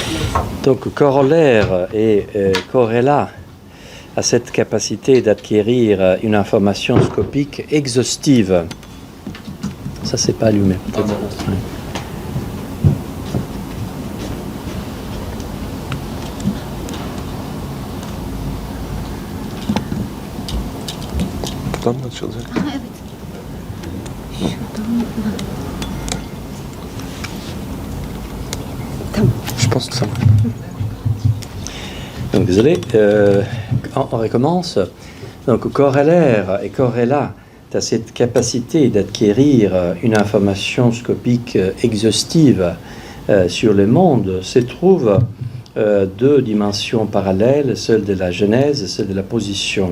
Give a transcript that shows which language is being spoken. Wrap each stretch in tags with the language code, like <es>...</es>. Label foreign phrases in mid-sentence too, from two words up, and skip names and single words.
<fr>Donc, corollaire et corrélat à cette capacité d'acquérir une information scopique exhaustive. Ça, c'est pas allumé. Ah, bon. Oui.</fr> <tr>Buradan mı açılacak? Aha, evet. Şuradan. Tamam.</tr> <fr>Je pense que ça va. Donc, désolé, on recommence. Donc, corollaire et corrélat à cette capacité d'acquérir une information scopique exhaustive sur le monde se trouvent deux dimensions parallèles, celle de la genèse et celle de la position.</fr>